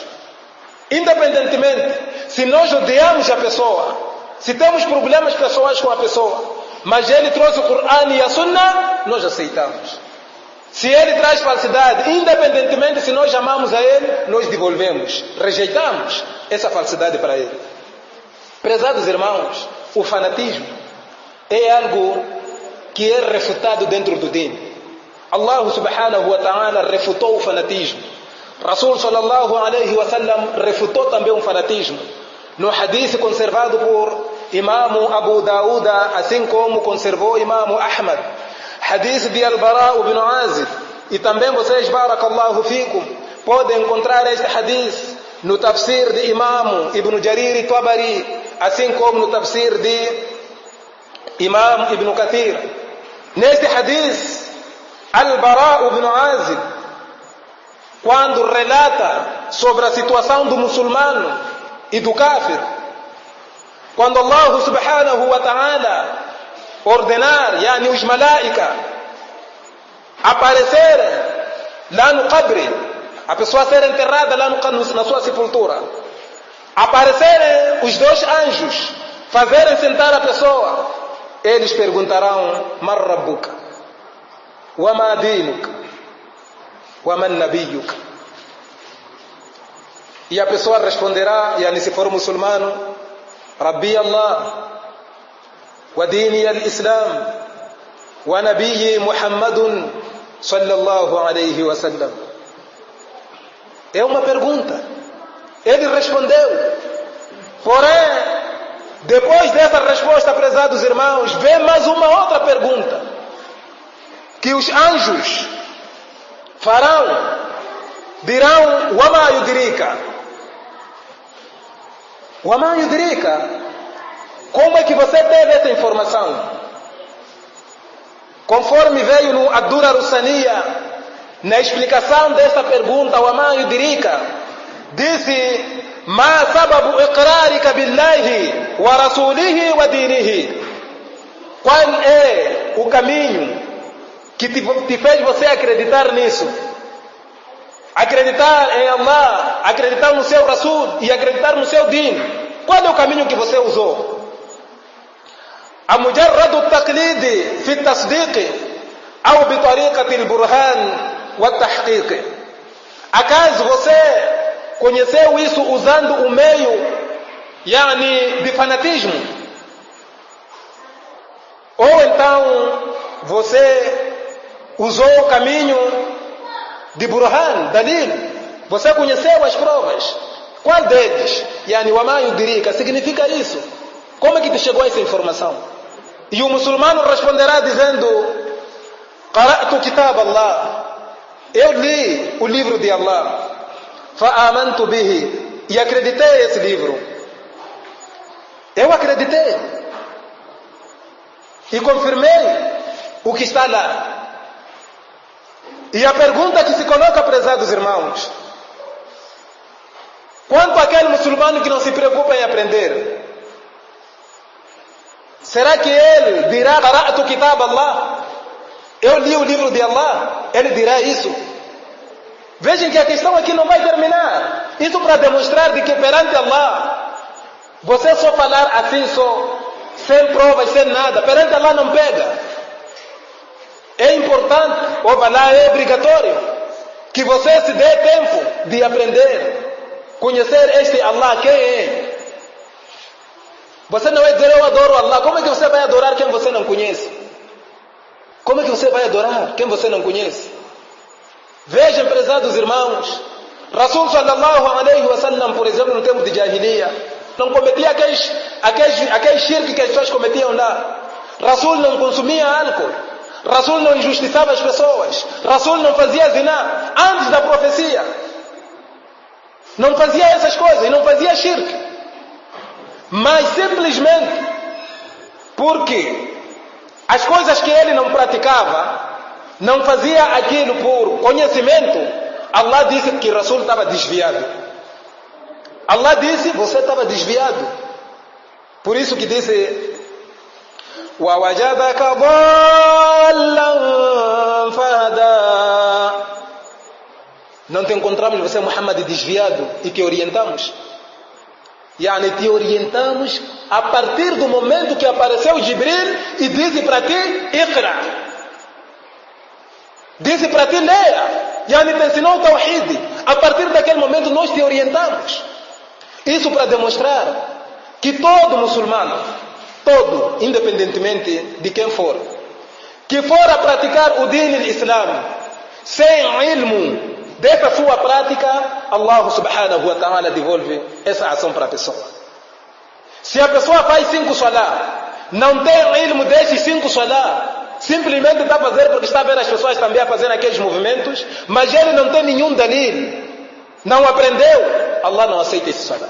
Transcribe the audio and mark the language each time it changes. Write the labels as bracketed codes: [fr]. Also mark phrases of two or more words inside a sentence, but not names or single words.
[pt] Independentemente se nós odiamos a pessoa, se temos problemas pessoais com a pessoa, mas ele trouxe o Coran e a Sunnah, nós aceitamos. Se ele traz falsidade, independentemente se nós amamos a ele, nós devolvemos, rejeitamos essa falsidade para ele. Prezados irmãos, o fanatismo é algo que é refutado dentro do din. [ar] الله سبحانه وتعالى [pt] refutou o fanatismo. [ar] رسول صلى الله عليه وسلم [pt] refutou também o fanatismo. No hadith conservado por Imam Abu Daud, assim como conservou Imam Ahmad, hadith de Al-Bara ibn Azib, e também vocês, [ar] بارك الله فيكم, [pt] podem encontrar este hadith no tafsir de Imam Ibn Jarir Tabari, assim como no tafsir de Imam Ibn Kathir. Neste hadith, Al-Bara ibn Azib, quando relata sobre a situação do muçulmano e do kafir, quando [ar] الله سبحانه وتعالى [pt] ordenar, yani os malaika, aparecerem lá no qabri, a pessoa ser enterrada lá na sua sepultura, aparecerem os dois anjos, fazerem sentar a pessoa, eles perguntarão: [ar] من ربك? وما دينك؟ ومن نبيك? [pt] E a pessoa responderá, yani se for muçulmano: [ar] ربي الله، وديني الإسلام، ونبيي محمدٌ صلى الله عليه وسلم. [pt] É uma pergunta. Ele respondeu. Porém, depois dessa resposta, prezados irmãos, vem mais uma outra pergunta que os anjos farão. Dirão: [ar] وما يدريك؟ وما يدريك? [pt] Como é que você teve essa informação? Conforme veio no Ad-Durar As-Saniyah, na explicação dessa pergunta, [ar] وما يدريك, [pt] disse: [ar] ما سببُ إقرارك بالله ورسوله ودينه? [pt] Qual é o caminho que te fez você acreditar nisso? Acreditar em Allah, acreditar no seu Rasul e acreditar no seu din. Qual é o caminho que você usou? [ar] أمجردُ تقليدٍ في تصديق ou بطريقةِ البرهان وتحقيق? [pt] Acaso você conheceu isso usando o meio, yani, de fanatismo? Ou então você usou o caminho de [ar] برهان، دليل? [pt] Você conheceu as provas? Qual deles? Yani, [ar] وما يدريك [pt] significa isso. Como é que te chegou essa informação? E o muçulmano responderá dizendo: [ar] قرأتُ كتاب الله. [pt] Eu li o livro de Allah. [ar] فآمنت به, [pt] e acreditei esse livro. Eu acreditei e confirmei o que está lá. E a pergunta que se coloca, prezados irmãos, quanto àquele muçulmano que não se preocupa em aprender, será que ele dirá: [ar] قرأتُ كتاب الله, [pt] eu li o livro de Allah? Ele dirá isso? Vejam que a questão aqui não vai terminar. Isso para demonstrar de que perante Allah, você só falar assim, só, sem provas, sem nada, perante Allah não pega. É importante, ou lá é obrigatório, que você se dê tempo de aprender, conhecer este Allah, quem é. Você não vai dizer: eu adoro Allah. Como é que você vai adorar quem você não conhece? Como é que você vai adorar quem você não conhece? Vejam, prezados irmãos, [ar] رسول صلى الله عليه وسلم, [pt] por exemplo, no tempo de Jahiliya, não cometia aqueles shirk que as pessoas cometiam lá. Rasul não consumia álcool, Rasul não injustiçava as pessoas, Rasul não fazia zina antes da profecia, não fazia essas coisas e não fazia shirk. Mas simplesmente porque as coisas que ele não praticava, não fazia aquilo por conhecimento, Allah disse que Rasul estava desviado. Allah disse: você estava desviado. Por isso que disse: [ar] وَوَجَدَكَ ضَالًّا فَهَدَى. [pt] Não te encontramos você, Muhammad, desviado, e te orientamos. Te orientamos a partir do momento que apareceu Jibril e disse para ti: Iqra. Disse para ti: leia. Te ensinou o Tawhid. A partir daquele momento nós te orientamos. Isso para demonstrar que todo muçulmano, todo, independentemente de quem for, que for a praticar o [ar] دين الإسلام [pt] sem ilmo dessa sua prática, [ar] الله سبحانه وتعالى [pt] devolve essa ação para a pessoa. Se a pessoa faz 5 salá, não tem ilmo desses 5 salá, simplesmente está a fazer porque está a ver as pessoas também a fazer aqueles movimentos, mas ele não tem nenhum dalil, não aprendeu, Allah não aceita esse salá.